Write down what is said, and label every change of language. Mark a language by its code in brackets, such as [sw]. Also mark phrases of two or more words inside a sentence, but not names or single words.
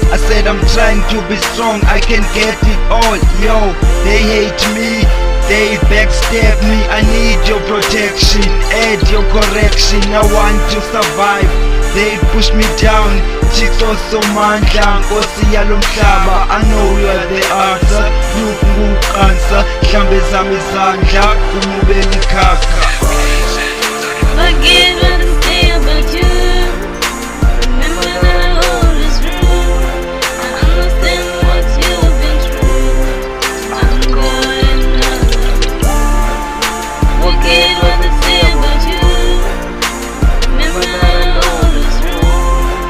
[en] I said I'm trying to be strong, I can get it all. Yo, they hate me, they backstab me. I need your protection, add your correction. I want to survive, they push me down. Chicks so [zu] mandla, nkosi yalo mhlaba. [en] I know you are the answer, look nguqansa. [zu] Hlambe zami izandla, umubeli ikhakha. [en] Forget what they say about you. Remember that all is real. I understand what you've been through. I'm good and I love you. Forget what they say about you. Remember that all is real.